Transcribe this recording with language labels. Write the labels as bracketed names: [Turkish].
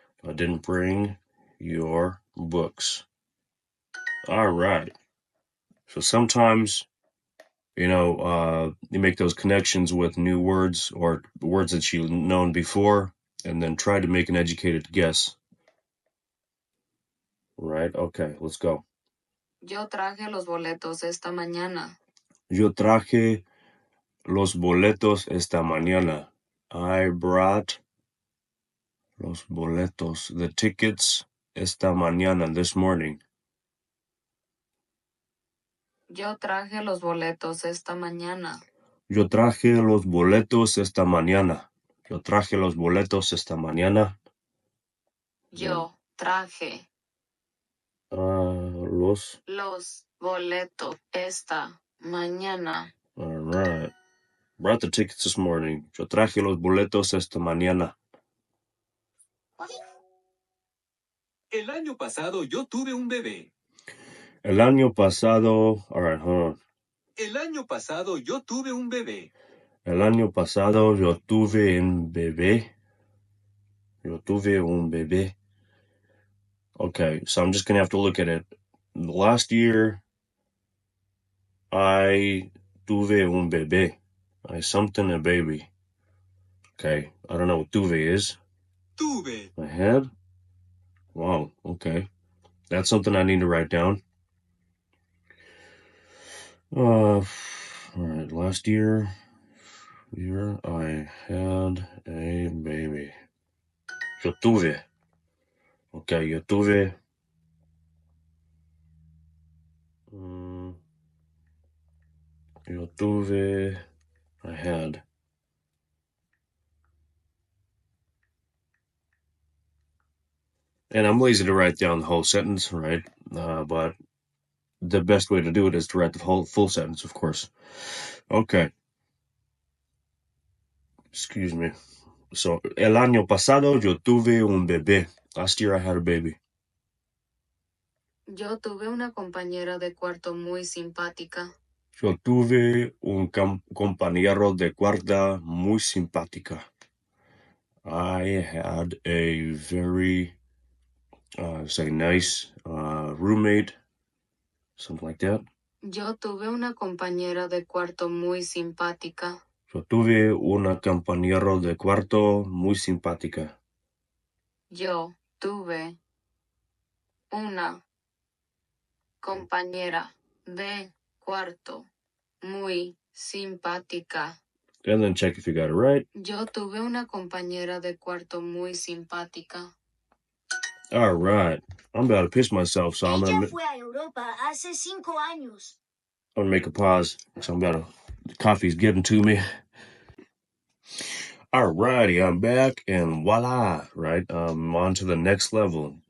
[English] I didn't bring your books. All right. So sometimes, you make those connections with new words or words that you've known before, and then try to make an educated guess. Right? Okay, let's go. [Spanish] Yo traje los boletos esta mañana. Yo traje los boletos esta mañana. [English] I brought [Spanish] los boletos, [English] the tickets, [Spanish] esta mañana, [English] this morning. [Spanish] Yo traje los boletos esta mañana. Yo traje los boletos esta mañana. Yo traje los boletos esta mañana. Yo traje Los. los boletos esta mañana. [English] All right. Brought the tickets this morning. [Spanish] Yo traje los boletos esta mañana. El año pasado yo tuve un bebé. [English] El año pasado. All right, hold on. [Spanish] El año pasado yo tuve un bebé. El año pasado yo tuve un bebé. Yo tuve un bebé. [English] Okay, so I'm just gonna have to look at it. Last year, I [Spanish] tuve un bebé. [English] I something a baby. Okay, I don't know what tuve is. [Spanish] Tuve. [English] I had? Wow, okay. That's something I need to write down. All right, last year I had a baby. [Spanish] Yo tuve. Okay, yo tuve. Yo tuve. [English] I had. And I'm lazy to write down the whole sentence, right? But the best way to do it is to write the whole full sentence, of course. Okay. Excuse me. [Spanish] So, el año pasado yo tuve un bebé. [English] Last year I had a baby. [Spanish] Yo tuve una compañera de cuarto muy simpática. Yo tuve un compañero de cuarta muy simpática. [English] I had a very, say, nice roommate, something like that. [Spanish] Yo tuve una compañera de cuarto muy simpática. Yo tuve una compañero de cuarto muy simpática. Yo tuve una compañera de cuarto muy simpática. [English] And then check if you got it right. [Spanish] Yo tuve una compañera de cuarto muy simpática. [English] All right. I'm about to piss myself, so I'm [Spanish] Ella [English] gonna [Spanish] fue a Europa hace 5 años. [English] make a pause. So the coffee's getting to me. Alrighty, I'm back, and voila, right? On to the next level.